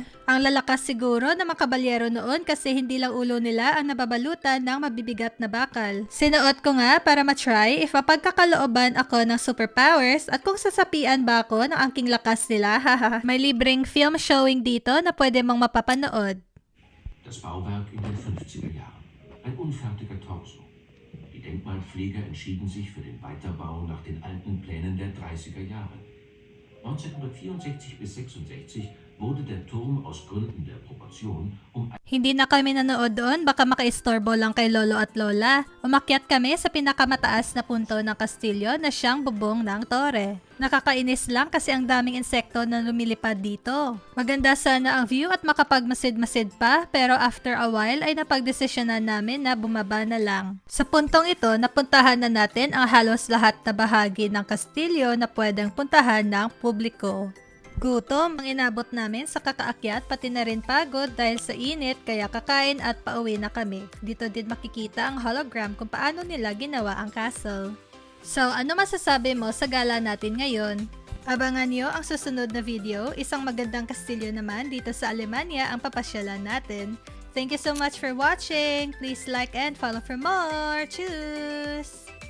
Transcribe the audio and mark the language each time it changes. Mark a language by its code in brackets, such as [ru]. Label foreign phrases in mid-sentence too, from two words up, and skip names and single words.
[tl] Ang lalakas siguro ng mga kabalyero noon kasi hindi lang ulo nila ang nababalutan ng mabibigat na bakal. Sinuot ko nga para matry if mapagkakalooban ako ng superpowers at kung sasapian ba ako ng angking lakas nila. May libreng [en] film showing [tl] dito na pwede mong mapapanood. [de] Das Bauwerk in den 50er Jahren. Ein unfertiger Torso. Die Denkmalpfleger entschieden sich für den Weiterbau nach den alten Plänen der 30er Jahre. 1964 bis 66 wurde der Turm aus Gründen der Proportion [tl] Hindi na kami nanood doon, baka makaistorbo lang kay lolo at lola. Umakyat kami sa pinakamataas na punto ng kastilyo na siyang bubong ng tore. Nakakainis lang kasi ang daming insekto na lumilipad dito. Maganda sana ang view at makapagmasid-masid pa pero [en] after a while [tl] ay napagdesisyonan namin na bumaba na lang. Sa puntong ito, napuntahan na natin ang halos lahat na bahagi ng kastilyo na pwedeng puntahan ng publiko. Gutom ang inabot namin sa kakaakyat pati na rin pagod dahil sa init kaya kakain at pauwi na kami. Dito din makikita ang hologram kung paano nila ginawa ang castle. So ano masasabi mo sa gala natin ngayon? Abangan nyo ang susunod na video, isang magandang kastilyo naman dito sa Alemanya ang papasyalan natin. [en] Thank you so much for watching! Please like and follow for more! [de] Tschüss!